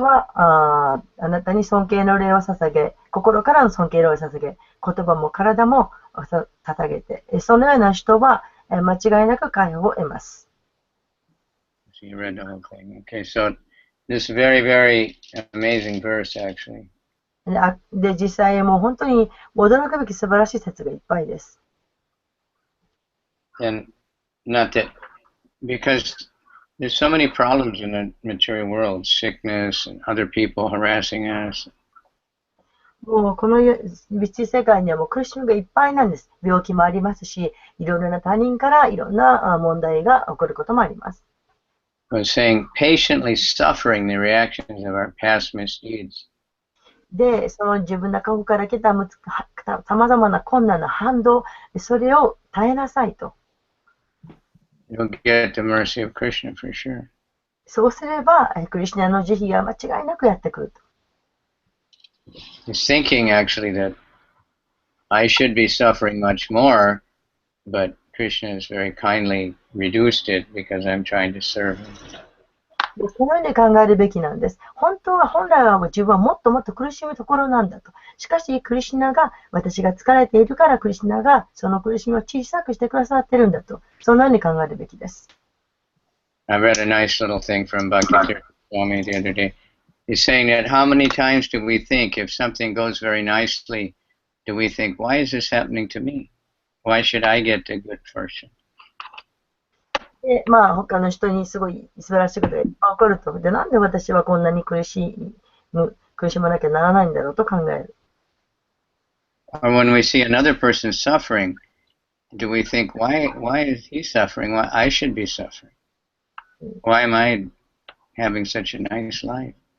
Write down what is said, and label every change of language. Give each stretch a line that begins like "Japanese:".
Japanese: はあなたに尊敬の礼を捧げ、心からの尊敬の礼を捧げ、言葉も体も捧げて、そのような人は間違いなく解放を得ます。
English: so you read the whole thing. Okay, so this very, very amazing verse, actually.
Japanese: で、実際もう本当に驚くべき素晴らしい説がいっぱいです。
English: And not that, because there's so many problems in the material world, sickness and other people harassing us.
Japanese: もうこの物質世界にはもう苦しみがいっぱいなんです。病気もありますし、いろいろな他人からいろんな問題が起こることもあります。
English: I was saying, patiently suffering the reactions of our past misdeeds.
Japanese: で、その自分の過去から来た様々な困難な反動、それを耐えなさいと。
English: You'll get the mercy of Krishna for sure.
Japanese: そうすれば、クリシュナの慈悲が間違いなくやってくると。
English: He's thinking actually that I should be suffering much more, but Krishna has very kindly reduced it because I'm trying to serve him.
Japanese: でこのように考えるべきなんです。本来は自分はもっともっと苦しむところなんだと。しかし、クリシュナが、私が疲れているからクリシュナがその苦しみを小さくしてくださってるんだと。そのように考えるべきです。
English: I read a nice little thing from Bhakti Swami the other day. He's saying that how many times do we think if something goes very nicely, do we think, why is this happening to me? Why should I get the good fortune?
Japanese: で、他の人にすごい素晴らしいことがいっぱい起こると。で、なんで私はこんなに苦しまなきゃならないんだろうと考える。
English: Or when we see another person suffering, do we think, why is he suffering? Why I should be suffering? Why am I having such a nice life?